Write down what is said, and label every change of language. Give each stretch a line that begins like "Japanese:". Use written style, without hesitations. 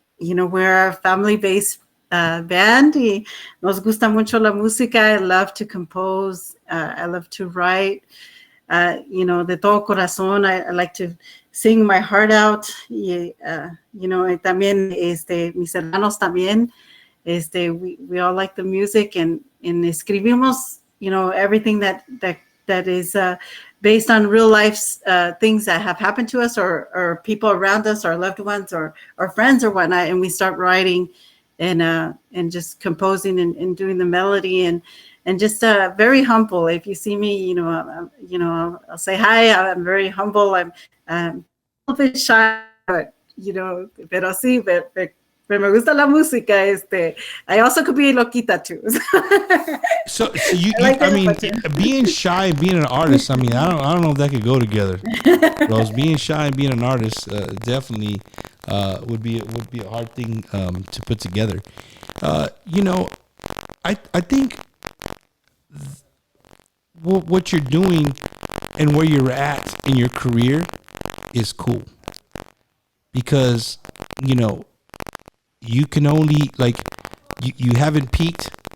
English: We're a family-based band.
Spanish: Y nos gusta mucho la música.
English: I love to compose. I love to write.
Spanish: De todo corazón.
English: I like to sing my heart out.
Spanish: Y también mis hermanos también.
English: We all like the music, and
Spanish: escribimos,
English: everything that is based on real life things that have happened to us, or people around us, our loved ones, or friends or whatnot, and we start writing and just composing and doing the melody and just very humble. If you see me, I'll say hi. I'm very humble. I'm a little bit shy, but
Spanish: pero sí, pero me gusta la música.
English: I also could be
Spanish: loquita
English: too. So you, I like I that mean, much. being shy and being an artist. I mean, I don't know if that could go together. Rose, being shy and being an artist definitely would be a hard thing to put together. I think what you're doing and where you're at in your career is cool because you can only you haven't peaked.